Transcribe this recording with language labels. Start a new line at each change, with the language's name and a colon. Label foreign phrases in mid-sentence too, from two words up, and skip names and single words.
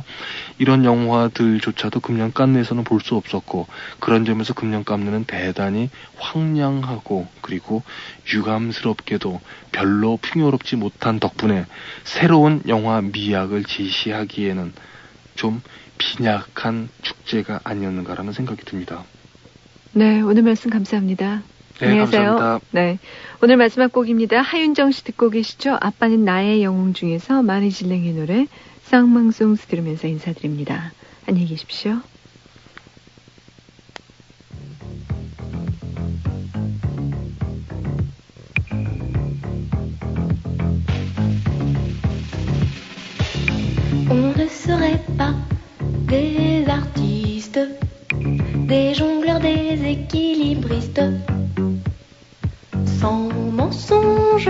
Korean: 이런 영화들조차도 금년 깐느에서는 볼 수 없었고 그런 점에서 금년 깐느는 대단히 황량하고 그리고 유감스럽게도 별로 풍요롭지 못한 덕분에 새로운 영화 미학을 제시하기에는 좀 빈약한 축제가 아니었는가라는 생각이 듭니다. 네, 오늘 말씀 감사합니다. 네, 안녕하세요. 감사합니다. 네, 오늘 마지막 곡입니다. 하윤정 씨 듣고 계시죠? 아빠는 나의 영웅 중에서 마리질랭의 노래 쌍망송스 들으면서 인사드립니다. 안녕히 계십시오.
French: On ne serait pas des artistes, des jongleurs, des équilibristes, sans mensonge.